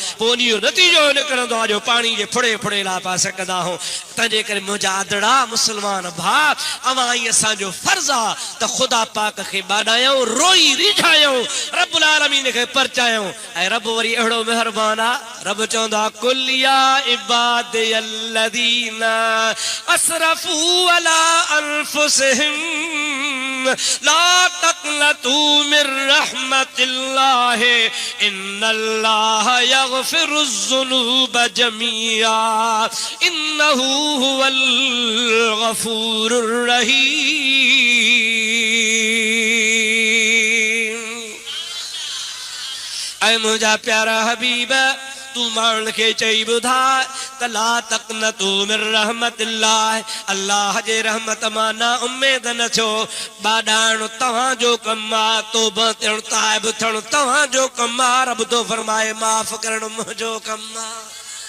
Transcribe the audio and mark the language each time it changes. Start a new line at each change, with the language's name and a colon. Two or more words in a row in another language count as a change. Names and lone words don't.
Sindhi: पोइ उन जो नतीजो जो पानी जे फुड़े फुड़े ला पा सकदा हो। तंहिंजे करे मुंहिंजा आदड़ा मुसलमान भाउ, अवां ई असांजो फर्ज़ आहे त ख़ुदा पाक खे ॿाॾायूं, रोई रिझायूं, रब्बुल आलमीन खे परचायूं। ऐं रब वरी अहिड़ो महिरबान आहे, रब चवंदा
Arabic: قل يا عبادي الذين أسرفوا على أنفسهم لا تقنطوا من رحمة الله إن الله يغفر الذنوب جميعا إنه هو الغفور الرحيم.
Sindhi: ऐ मुझा प्यारा हबीब तू मान के चई बुधाए
Arabic: لا تقنطوا من رحمة الله
Sindhi: अल्लाह जे रहमत माना उम्मीद न छो बाडाण तव्हां जो कमा तौबा थियण ताइब थियण तव्हां जो कमा रब तो फरमाए माफ़ करण मुंहिंजो कमा।